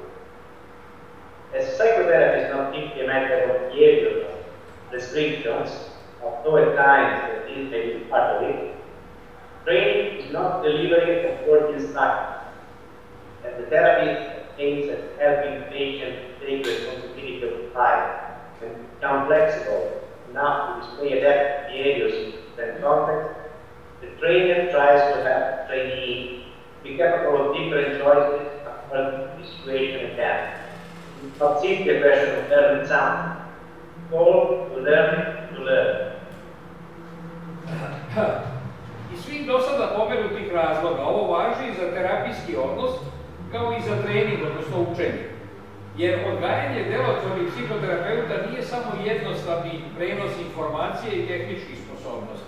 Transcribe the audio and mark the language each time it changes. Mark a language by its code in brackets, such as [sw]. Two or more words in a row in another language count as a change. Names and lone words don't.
[en] As psychotherapy is not simply a matter of behavioral restrictions, although at times this may be part of it, training is not delivery of work instructions, and the therapist aims at helping patients take responsibility of life and become flexible enough to display adaptive behaviors in different contexts. The trainer tries to help the trainee be capable of different choices according to the situation at hand. It's not simply a question of learning something. Goal to learn. [sr] Iz svih do sada pomenutih razloga ovo važi i za terapijski odnos kao i za trening, odnosno učenje. Jer odgajanje delotvornih psihoterapeuta nije samo jednostavni prenos informacije i tehničkih sposobnosti.